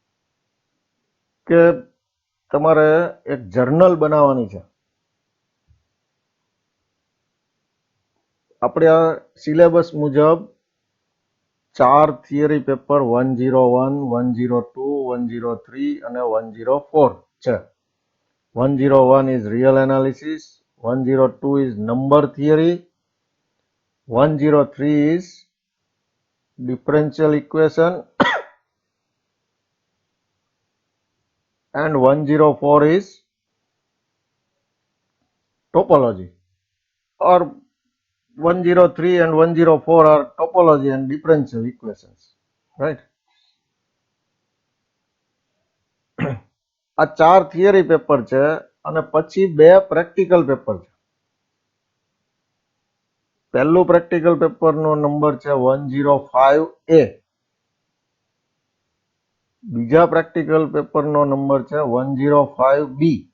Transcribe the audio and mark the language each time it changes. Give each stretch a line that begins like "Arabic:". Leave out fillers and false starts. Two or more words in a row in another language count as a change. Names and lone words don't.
Gujarati: કે તમારે એક જર્નલ બનાવવાની છે. આપણે આ સિલેબસ મુજબ 4
English: theory paper
Gujarati: 101, 102, 103 અને 104 છે.
English: 101 is real analysis, 102 is number theory, 103 is differential equation and 104 is topology, or 103 and 104 are topology and differential equations, right?
Gujarati: આ 4
English: theory paper
Gujarati: છે અને પછી 2
English: practical paper
Gujarati: છે. પહેલું પ્રેક્ટિકલ પેપરનો નંબર છે 105A, બીજા પ્રેક્ટિકલ પેપરનો નંબર છે 105B.